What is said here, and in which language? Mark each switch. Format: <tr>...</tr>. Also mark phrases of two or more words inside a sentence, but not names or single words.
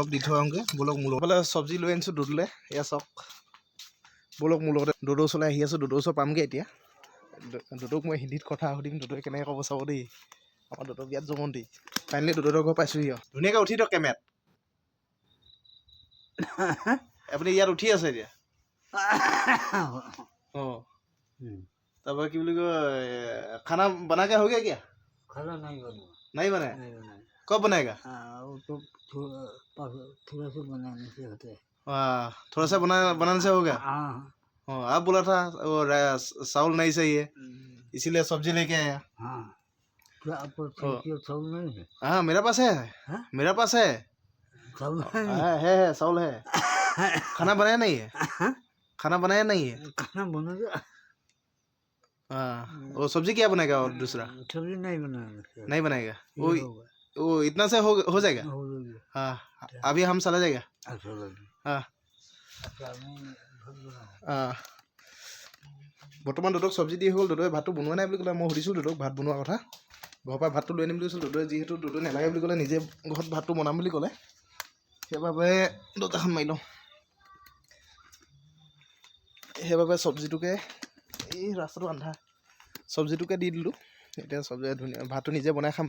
<as>দি থৈ আহোঁগৈ ব'লক মোৰ লগত চব্জি লৈ আনিছোঁ দদৌলৈ এয়া চাওক ব'লক মোৰ লগতে দদৌ ওচৰলৈ আহি আছোঁ দদৌ ওচৰ পামগৈ এতিয়া দদৌক মই হিন্দীত কথা সুধিম দদৌৱে কেনেকৈ ক'ব চাব দেই আমাৰ দদৌ বিয়াত জমন্তি ফাইনেলি দদৌৰ ঘৰ পাইছোঁহি আৰু ধুনীয়াকৈ উঠি দিয়ক কেমেৰাত আপুনি ইয়াত উঠি আছে এতিয়া অঁ তাৰপৰা কি বুলি কয়</as> <hi>खाना बनाके हो गया क्या खाना नहीं बनाया कब बनाएगा तो थोड़ा सा बनाने से होता है थोड़ा सा बनाने से हो गया हाँ आप बोला था वो चावल नहीं सही है इसीलिए सब्जी लेके आया हाँ क्या आपको चावल नहीं है हाँ मेरा पास है मेरा पास है चावल है चावल है खाना बनाया नहीं है खाना बनाया नहीं है खाना बनेगा हाँ वो सब्जी क्या बनाएगा और दूसरा सब्जी नहीं बनाएगा वो इतना से हो जाएगा हाँ अभी हम चला जाएगा हाँ</hi> <as>বৰ্তমান দদৌক চব্জি দি হ'ল দদৌৱে ভাতটো বনোৱা নাই বুলি ক'লে মই সুধিছোঁ দদৌক ভাত বনোৱা কথা ঘৰৰ পৰা ভাতটো লৈ আনিম বুলি কৈছোঁ দদৌৱে যিহেতু দদৌ নালাগে বুলি ক'লে নিজে ঘৰত ভাতটো বনাম বুলি ক'লে সেইবাবে দৰ্জাখন মাৰি লওঁ সেইবাবে চব্জিটোকে এই ৰাস্তাটো আন্ধা চব্জিটোকে দি দিলোঁ এতিয়া চব্জি ধুনীয়া ভাতটো নিজে বনাই খাম</as>